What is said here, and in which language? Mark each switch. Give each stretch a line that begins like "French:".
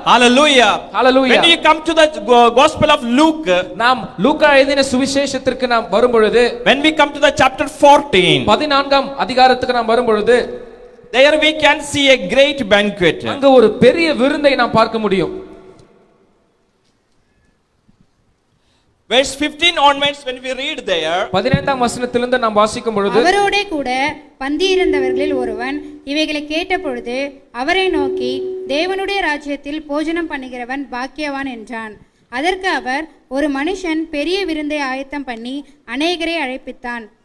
English: Hallelujah. Hallelujah. When you come to the Gospel of Luke,
Tamil: நாம் லூக்கா எழுதின சுவிசேஷத்திற்கு நாம் வரும்பொழுது,
English: when we come to the chapter 14,
Tamil: 14ஆம் அதிகாரத்துக்கு நாம் வரும்பொழுது,
English: there we can see a great banquet.
Tamil: அங்க ஒரு பெரிய விருந்தை நாம் பார்க்க முடியும்.
English: Verse 15 onwards, when we read there,
Tamil: 15ஆம் வசனத்திலிருந்து நாம் வாசிக்கும் பொழுது, அவரோடே கூட பந்தியிருந்தவர்களில் ஒருவன் இவைகளை கேட்டபொழுது அவரை நோக்கி, தேவனுடைய ராஜ்யத்தில் போஜனம் பண்ணுகிறவன் பாக்கியவான் என்றான். அதற்கு அவர், ஒரு மனுஷன் பெரிய விருந்தை ஆயத்தம் பண்ணி அநேகரை அழைப்பித்தான்.